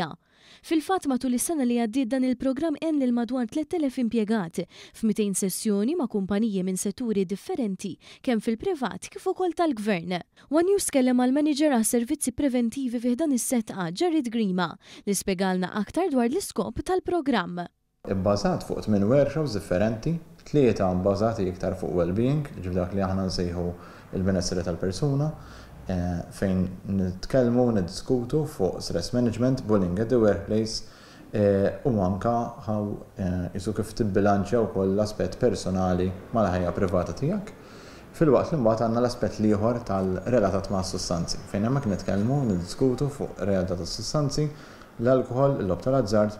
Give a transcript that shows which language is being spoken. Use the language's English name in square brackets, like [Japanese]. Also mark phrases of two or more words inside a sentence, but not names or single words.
[Maltese] Fil-fatt matul is-sena li għaddiet dan il-programm għen lil madwar 3000 impjegat f'200 sessjoni ma' kumpaniji minn setturi differenti kemm fil-privat kif ukoll tal-gvern. One News kellem għall-manager għas-servizzi preventivi fih dan is-Setqa Jared Grima li spjegalna aktar dwar l-iskop tal-programm. Ibbażat fuq 8 workshops differenti, 3 bbażati iktar fuq well-being, dak li aħna nsejħu il-benesseri tal-persuna, fejn nitkellmu niddiskutu fuq [English] stress management, bullying at the workplace, [Maltese] u anke isu kif tibbilanċja wkoll l-aspett personali mal-ħajja privata tiegħek. Fil-waqt li mbagħad għandna l-aspett ieħor tal-relatat ma' sustanzi, fejn hemmhekk nitkellmu niddiskutu fuq realtà tas-sustanzi, l-alkohol, il-lob tal-azzard.